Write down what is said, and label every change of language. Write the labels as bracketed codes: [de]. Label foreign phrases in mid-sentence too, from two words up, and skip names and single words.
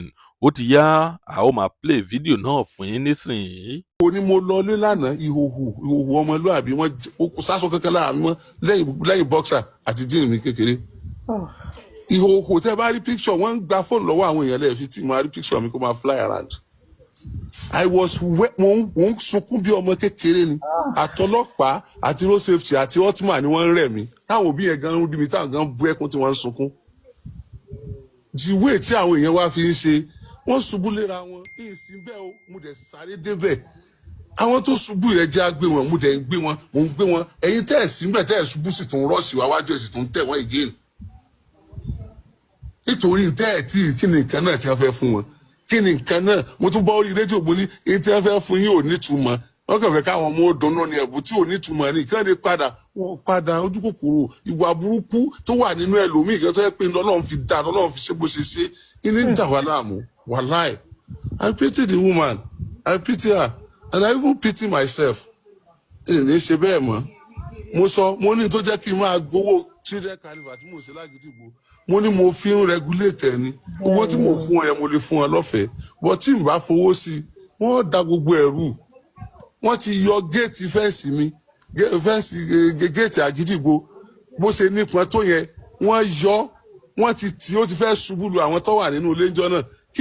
[yo] Ó ti yá, a ó máa play fídíò náà fún yín nísìnyí. Ó ní mo lọ lé lánàá ìhòhò ọmọlúàbí wọn kò sásọ kankan lára mi mọ́ lẹ́yìn boxer àti jean mi kékeré. Ìhòhò tẹ́ bá rí picture wọ́n ń gba fóònù lọ́wọ́ àwọn èèyàn lẹ́ẹ̀fi tí mo rí picture mi kó máa [en] fly around. I was [yo] mo ń sunkún bí ọmọ kékeré ni. Àtọlọ́pàá àti [en] road safety [yo] àti ultima ni wọ́n ń rẹ̀ mí. Táwọn òbí yẹn gan ń rí mi táwọn gan bú ẹkún tí wọ́n ń sunkún. [en] The way [yo] tí àwọn èèyàn wá fi ń ṣe wọ́n ṣubú léra wọn kí n sì bẹ́ẹ̀ o mo dẹ̀ sáré débẹ̀. Àwọn tó ṣubú yẹn jẹ́ àgbé wọn mo dẹ̀ ń gbé wọn mo ń gbé wọn ẹ̀yin tẹ́ ẹ̀ sí ń bẹ̀ tẹ́ ẹ̀ ṣubú sì tún rọ́ọ̀ṣì wá wájú ẹ̀ sì tún tẹ̀ wọ́n again. Nítorí tẹ́ ẹ̀ tí kí ni nǹkan náà tí wọ́n fẹ́ fún wọn. Kí ni nǹkan náà mo tún bọ́ orí rédíò mo ní èyí tí wọ́n fẹ́ fún yín ò nítumọ̀ wọ́n kàn fẹ́ káwọn ọmọ òdùnnú ni ẹ̀bùn tí ò nítumọ̀ ní kí wọ́n lè padà ojú kòkòrò ìwà burúkú tó wà nínú ẹlòmíì kan tó yẹ pé Ọlọ́run fi dá Ọlọ́run fi ṣe bó ṣe ṣe ní ń dà wá láàmú wàláì. [en] I pity the woman I pity her and I even pity myself. [yo] Ní ṣe bẹ́ẹ̀ mọ́ mo sọ mo ní tó jẹ́ kí n máa gbowó [en] children carnival [yo] tí mo ṣe lágídígbò mo ní mo fi ń regulate ẹni owó tí mo fún ẹ mo lè fún ẹ lọ́fẹ̀ẹ́ but tí n bá fowó sí wọ́n da gbogbo ẹ̀rù wọ́n ti yọ géètì fẹ́ǹsì mi géètì àgídìgbò bó ṣe nípọn tó yẹn wọ́n yọ wọ́n ti tì ó ti fẹ́ ṣubú lu àwọn tó wà nínú ilé ìjọ náà kí